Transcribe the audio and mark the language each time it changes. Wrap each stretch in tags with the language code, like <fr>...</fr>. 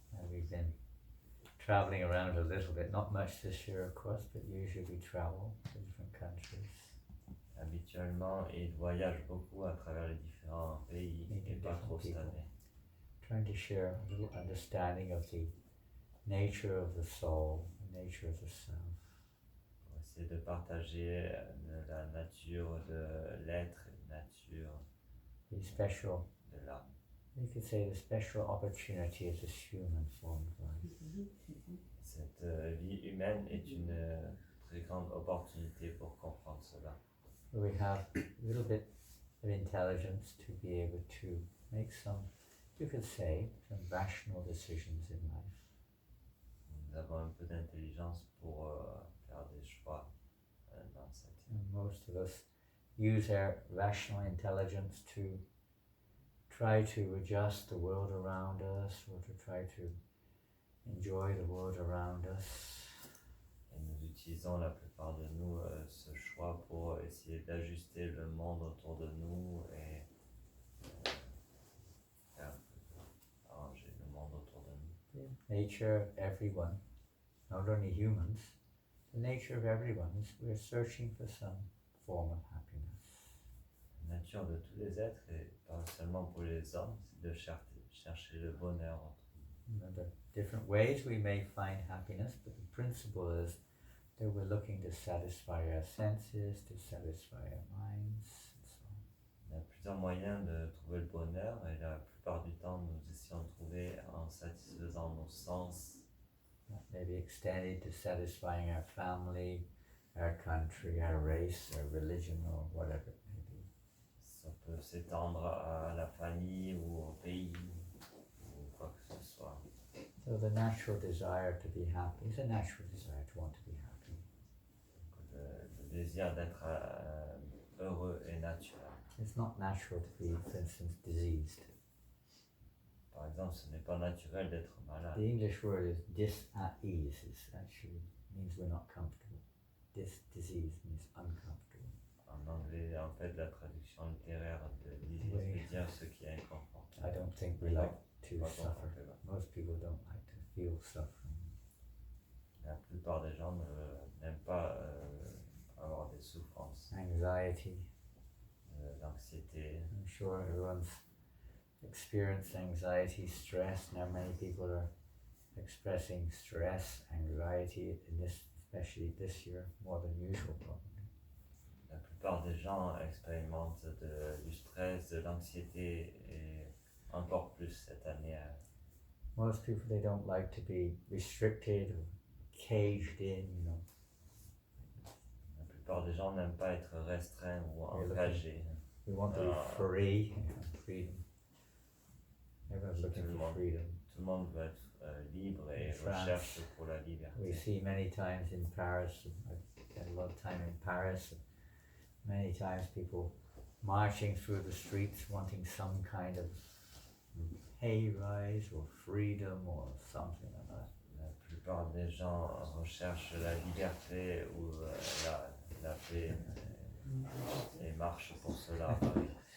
<en>we've been traveling around a little bit, not much this year of course, but usually we travel to different countries.</en> <fr>Habituellement, il voyage beaucoup à travers les différents pays et pas trop cette année.</fr> <en>Trying to share a little understanding of the nature of the soul, the nature of the self.</en> <fr>Pour essayer de partager la nature de l'être et la nature</fr> <en>The special,</en> <fr>de l'âme.</fr> <en>you could say the special opportunity of this human form of life.</en> <fr>Cette vie humaine est une très grande opportunité pour comprendre cela.</fr> <en>Where we have a little bit of intelligence to be able to make some, you could say, some rational decisions in life.</en> <fr>Nous avons un peu d'intelligence pour faire des choix dans cette vie.</fr> <en>And most of us use our rational intelligence to try to adjust the world around us or to try to enjoy the world around us.</en> <fr>Et nous utilisons la plupart de nous ce choix pour essayer d'ajuster le monde autour de nous et arranger le monde autour de nous.</fr> <en>Nature of everyone, not only humans, the nature of everyone is we're searching for some form of happiness.</en> <fr>La nature de tous les êtres, et pas seulement pour les hommes, c'est de chercher le bonheur.</fr> <en>There are different ways we may find happiness, but the principle is that we're looking to satisfy our senses, to satisfy our minds, and so on.</en> <fr>Il y a plusieurs moyens de trouver le bonheur et la plupart du temps nous essayons de trouver en satisfaisant nos sens.</fr> <en>That may be extended to satisfying our family, our country, our race, our religion, or whatever it may be.</en> <fr>Ça peut s'étendre à la famille ou au pays ou quoi que ce soit.</fr> <en>So the natural desire to be happy is a natural desire to want to be happy.</en> <fr>Le désir d'être heureux est naturel.</fr> <en>It's not natural to be, for instance, diseased.</en> <fr>Par exemple, ce n'est pas naturel d'être malade.</fr> <en>The English word is dis-at-ease. It actually means we're not comfortable. Disease means uncomfortable.</en> <fr>En anglais, en fait, la traduction littéraire de disease veut dire ce qui est inconfortable.</fr> <en>I don't think we like to</en> <fr>Pas</fr> <en>suffer.</en> <fr>confortable.</fr> <en>Most people don't like to feel suffering.</en> <fr>La plupart des gens n'aiment pas avoir des souffrances,</fr> <en>Anxiety.</en> <fr>l'anxiété.</fr> <en>I'm sure everyone's experienced anxiety, stress. Now many people are expressing stress, anxiety, in this, especially this year, more than usual probably.</en> <fr>La plupart des gens expérimentent du stress, de l'anxiété et encore plus cette année.</fr> <en>Most people, they don't like to be restricted or caged in, you know.</en> <fr>La plupart des gens n'aiment pas être restreints ou engagés.</fr> <en>We want to be free, freedom. Everyone's looking for freedom.</en> <fr>Tout le monde veut être libre et recherche pour la liberté.</fr> <en>We see many times in Paris, I've spent a lot of time in Paris, many times people marching through the streets wanting some kind of pay rise or freedom or something like that.</en> <fr>La plupart des gens recherchent la liberté ou la paix et marchent pour cela à Paris.</fr>